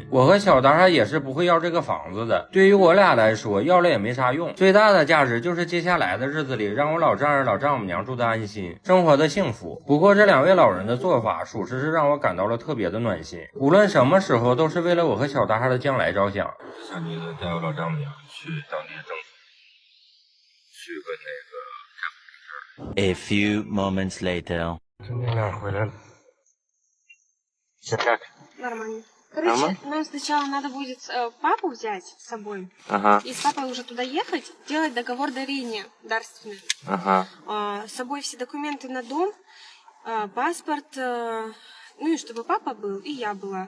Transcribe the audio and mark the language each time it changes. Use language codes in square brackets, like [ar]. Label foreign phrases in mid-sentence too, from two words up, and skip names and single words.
[zh] 我和小达也是不会要这个房子的，对于我俩来说要了也没啥用，最大的价值就是接下来的日子里让我老丈人老丈母娘住得安心，生活的幸福。不过这两位老人的做法属实是让我感到了特别的暖心，无论什么时候都是为了我和小达的将来着想。下妮子带我老丈母娘去当地政府去个那个 [en] A few moments later. [zh] 真的俩回来了，先盖开。 [ru] Нормально. Короче, нам сначала надо будет папу взять с собой. И с папой уже туда ехать, делать договор дарения дарственный. С собой все документы на дом, паспорт, ну и чтобы папа был, и я была.